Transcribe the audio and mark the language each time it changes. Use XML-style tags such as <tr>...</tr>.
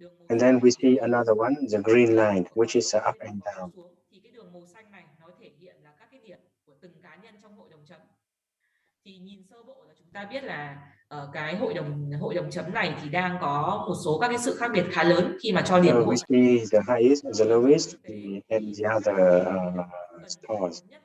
<en>And then we see another one, the green line, which is up and down.</en> <vi>Thì cái đường màu xanh này nó thể hiện là các cái điểm của từng cá nhân trong hội đồng chấm. Thì nhìn sơ bộ là chúng ta biết là ở cái hội đồng chấm này thì đang có một số các cái sự khác biệt khá lớn khi mà cho điểm.</vi> <en>So we see the highest, the lowest, and the other scores.</en>